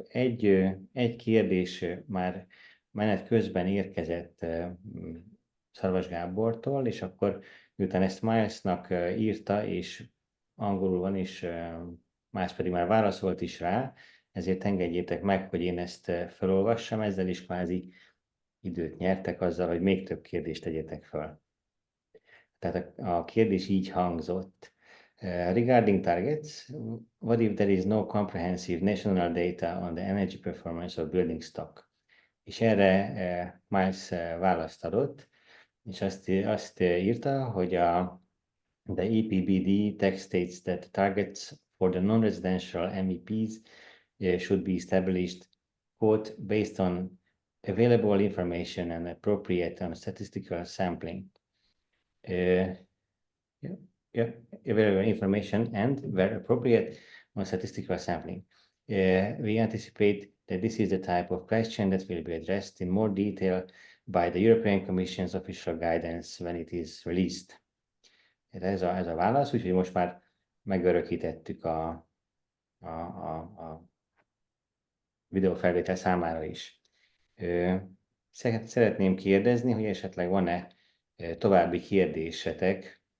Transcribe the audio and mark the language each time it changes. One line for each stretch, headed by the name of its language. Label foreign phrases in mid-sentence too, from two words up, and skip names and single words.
Hungarian: Egy kérdés már menet közben érkezett Szarvas Gábortól, és akkor miután ezt Milesnak írta, és angolul van, és más pedig már válaszolt is rá, ezért engedjétek meg, hogy én ezt felolvassam, ezzel is kvázi időt nyertek azzal, hogy még több kérdést tegyetek fel. Tehát a kérdés így hangzott.
English: Regarding targets, what if there is no comprehensive national data on the energy performance of building stock?
Hungarian: És erre Miles választ adott, és azt írta, hogy
English: the EPBD text states that targets for the non-residential MEPs should be established, quote, based on available information and appropriate on statistical sampling. Available information and, where appropriate, on statistical sampling. We anticipate that this is the type of question that will be addressed in more detail by the European Commission's official guidance when it is released.
Hungarian: Ez a válasz, úgyhogy most már megörökítettük a videófelvétel számára is. Szeretném kérdezni, hogy esetleg van-e további kérdésetek.